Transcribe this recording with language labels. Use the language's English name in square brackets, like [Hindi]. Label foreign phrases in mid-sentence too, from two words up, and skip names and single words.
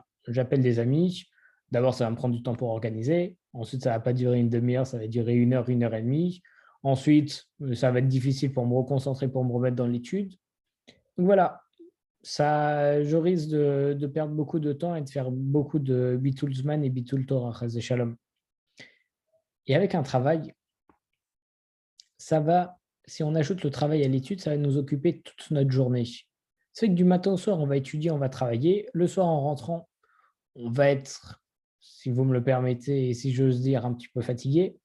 [French] J'appelle des amis. D'abord, ça va me prendre du temps pour organiser. Ensuite, ça ne va pas durer une demi-heure, ça va durer une heure et demie. Ensuite, ça va être difficile pour me reconcentrer, pour me remettre dans l'étude. Donc voilà, ça, je risque de perdre beaucoup de temps et de faire beaucoup de [Hebrew] ביטול זמן [French] et [Hebrew] ביטול תורה חס ושלום. [French] Et avec un travail, ça va, si on ajoute le travail à l'étude, ça va nous occuper toute notre journée. C'est que du matin au soir, on va étudier, on va travailler. Le soir, en rentrant, on va être, si vous me le permettez et si j'ose dire, un petit peu fatigué.